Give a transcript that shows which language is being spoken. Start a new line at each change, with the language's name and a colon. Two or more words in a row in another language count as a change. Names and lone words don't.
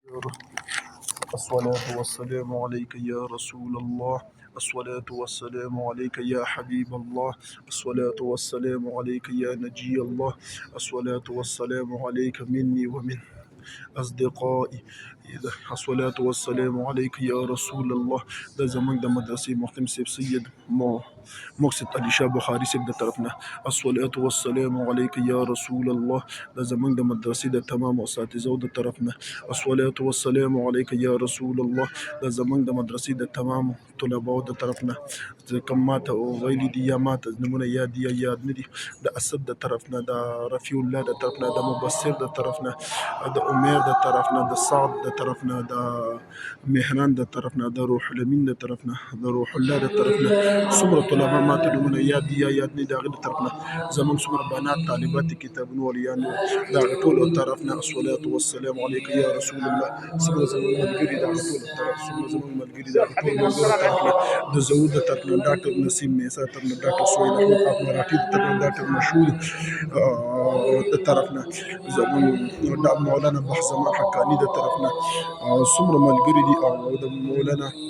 Arabic: الصلاة والسلام عليك يا رسول الله. الصلاة والسلام عليك يا حبيب الله. الصلاة والسلام عليك يا نجي الله. الصلاة والسلام عليك مني ومن أصدقائي. الصلاة والسلام عليك يا رسول الله.
Pashto: دا زمانګ د مدرسې محترم صاحب سید مقصد علي شاه بخاري صاحب د طرفنا
Arabic: الصلاة والسلام عليك يا رسول الله.
Pashto: دا زمانګ د مدرسې د تمام اساتذو د طرفنا
Arabic: الصلاة والسلام عليك يا رسول الله.
Pashto: دا زمانګ د مدرسې د تمام طلباو د طرفنا کوم ماته ویلي دي یا ماته نمونه یاد دي یا یاد نه دي، د اسد د طرفنا، د رفیع الله د طرفنا، د مبصر د طرفنا، د عمر د طرفنا، د سعد د طرفنا، د مهران د طرفنا، د روح الامین د طرفنا، د روح الله د طرفنا څومره طلبه ماته نمونه یاد دي یا یاد نه دي، د هغې د طرفنا زموږ څومره بنات طالبات دي کتابونو والیان د هغه ټولو طرفنا
Arabic: الصلاة والسلام عليك يا رسول الله.
Pashto: څومره زموږ ملګري د هغه ټولو طرف، څومره زموږ ملګري د هغه ټولو ملګرو طرفنا، د زهور د طرفنا، ډاکټر نسیم میسا طرفنا، ډاکټر سهیل احمد پاک مراټي د طرفنا، ډاکټر مشهور د طرفنا زموږ مولانا بحزمان حقاني د طرفنا څومره ملګري دي، او د مولانا